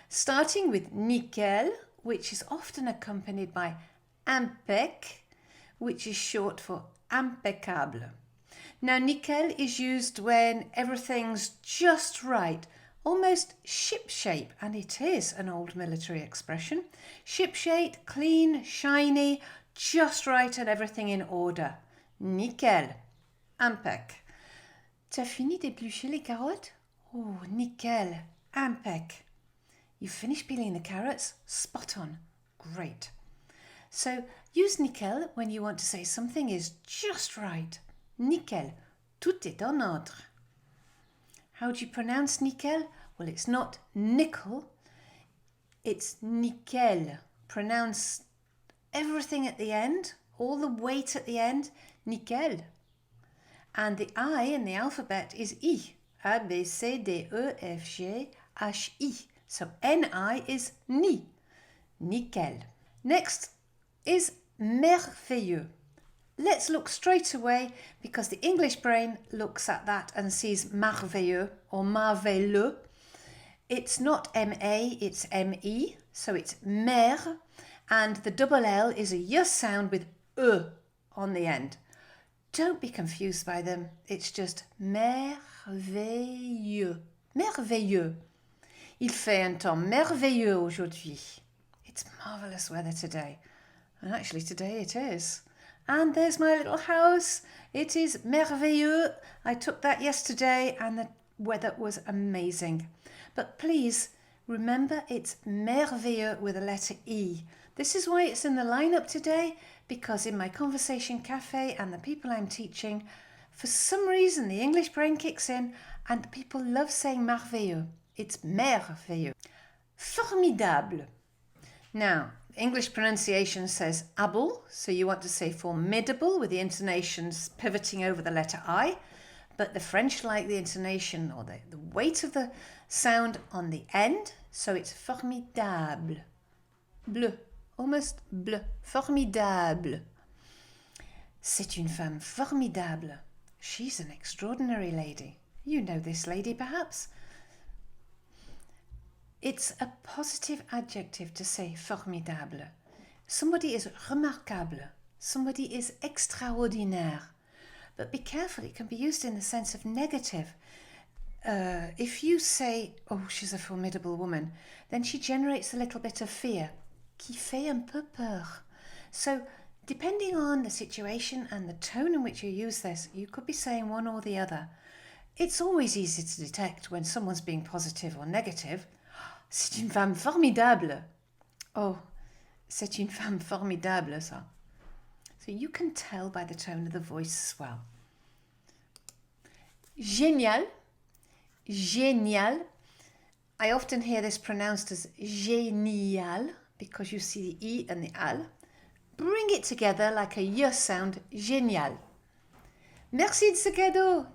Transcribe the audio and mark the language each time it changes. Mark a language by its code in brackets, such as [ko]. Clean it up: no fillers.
[en] Starting with nickel, which is often accompanied by impec, which is short for impeccable. Now, nickel is used when everything's just right, almost shipshape, and it is an old military expression. Shipshape, clean, shiny, just right and everything in order. Nickel, impec. [fr] T'as fini d'éplucher les carottes? Oh, nickel, impec. [en] You finished peeling the carrots? Spot on. Great. So use nickel when you want to say something is just right. [fr] Nickel, tout est en ordre. [en] How do you pronounce nickel? Well, it's not nickel, it's nickel. Pronounce everything at the end, all the weight at the end, nickel. And the I in the alphabet is I. A, B, C, D, E, F, G, H, I. So N-I is ni. Nickel. Next is merveilleux. Let's look straight away because the English brain looks at that and sees merveilleux or merveilleux. It's not M-A, it's M-E. So it's mer. And the double L is a Y sound with E on the end. Don't be confused by them. It's just merveilleux. Merveilleux. [fr] Il fait un temps merveilleux aujourd'hui. [en] It's marvellous weather today. And actually today it is. And there's my little house. It is merveilleux. I took that yesterday and the weather was amazing. But please remember it's merveilleux with a letter E. This is why it's in the lineup today, because in my conversation cafe and the people I'm teaching, for some reason the English brain kicks in and people love saying merveilleux. It's merveilleux. Formidable. Now, English pronunciation says able, so you want to say formidable with the intonations pivoting over the letter I, but the French like the intonation or the weight of the sound on the end, so it's formidable. Bleu. Almost bleu, formidable. [fr] C'est une femme formidable. [en] She's an extraordinary lady. You know this lady, perhaps. It's a positive adjective to say formidable. Somebody is remarquable. Somebody is extraordinaire. But be careful, it can be used in the sense of negative. If you say, oh, she's a formidable woman, then she generates a little bit of fear. [fr] Qui fait un peu peur. [en] So, depending on the situation and the tone in which you use this, you could be saying one or the other. It's always easy to detect when someone's being positive or negative. [fr] C'est une femme formidable. Oh, c'est une femme formidable, ça. [en] So you can tell by the tone of the voice as well. Génial. Génial. I often hear this pronounced as génial, because you see the E and the Al. Bring it together like a Y sound, génial. [fr] Merci de ce cadeau.